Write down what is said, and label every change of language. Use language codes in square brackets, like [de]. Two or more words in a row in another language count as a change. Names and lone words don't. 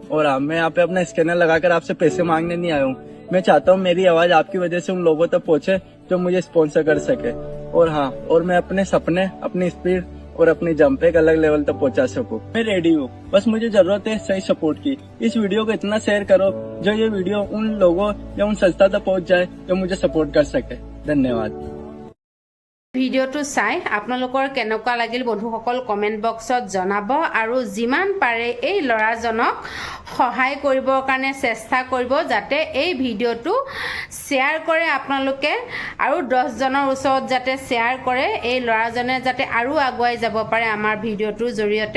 [hi] और हाँ, मैं यहाँ पे अपना स्कैनर लगाकर आपसे पैसे मांगने नहीं आया हूँ। मैं चाहता हूँ मेरी आवाज आपकी वजह से उन लोगों तक पहुँचे जो मुझे स्पॉन्सर कर सके। और हाँ, और मैं अपने सपने, अपनी स्पीड और अपनी जंप एक अलग लेवल तक पहुंचा सकूं। मैं रेडी हूँ, बस मुझे जरूरत है सही सपोर्ट की। इस वीडियो को इतना शेयर करो जो ये वीडियो उन लोगों या उन संस्था तक पहुंच जाए जो मुझे सपोर्ट कर सके। धन्यवाद। [as] ভিডিঅ'টো চাই আপোনালোকৰ কেনেকুৱা লাগিল বন্ধুসকল [en] comment boxত [as] জনাব। আৰু যিমান পাৰে এই ল'ৰাজনক সহায় কৰিবৰ কাৰণে চেষ্টা কৰিব, যাতে এই ভিডিঅ'টো শ্বেয়াৰ কৰে আপোনালোকে আৰু 10জনৰ ওচৰত যাতে শ্বেয়াৰ কৰে, এই ল'ৰাজনে যাতে আৰু আগুৱাই যাব পাৰে আমাৰ ভিডিঅ'টোৰ জৰিয়তে।